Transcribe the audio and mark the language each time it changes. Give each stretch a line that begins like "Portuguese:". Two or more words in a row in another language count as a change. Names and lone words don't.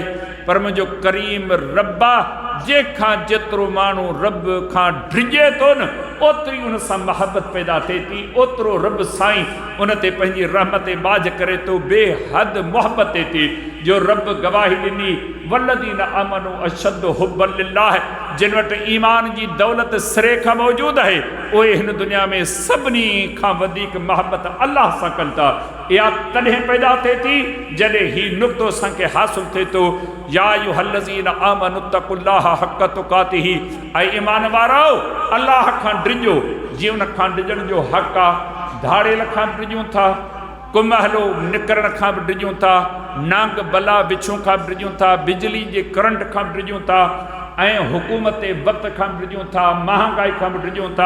Sindhi: पर मुंहिंजो करीम रब आहे, जंहिंखां जेतिरो माण्हू रब खां डिॼे थो न, ओतिरी उन सां मोहबत पैदा थिए थी, ओतिरो रब साईं उन ते पंहिंजी रहमत बाज करे थो, बेहद मोहबत थिए थी। जो रब गवाही ॾिनी,
Arabic: والذين آمنوا أشد حبا لله,
Sindhi: जिन वटि ईमान जी दौलत सिरे खां मौजूदु आहे, उहे हिन दुनिया में सभिनी खां वधीक मोहबत अल्लाह सां कनि था। इहा तॾहिं पैदा थिए थी जॾहिं हीउ नुक़्तो असांखे हासिल थिए थो।
Arabic: يا أيها الذين آمنوا اتقوا الله حق تقاته.
Sindhi: ऐं ईमान वारो अल्लाह खां डिॼो, जीअं उन खां डिॼण जो हक़ आहे। धाड़ेल खां बि डिॼूं था, कुमहलो निकिरण खां बि डिॼूं था, नांग बला बिछूं खां बि डिॼूं था, बिजली जे करंट खां बि डिॼूं था, ऐं हुकूमत वक़्त खां बि डिॼूं था, महांगाई खां बि डिॼूं था।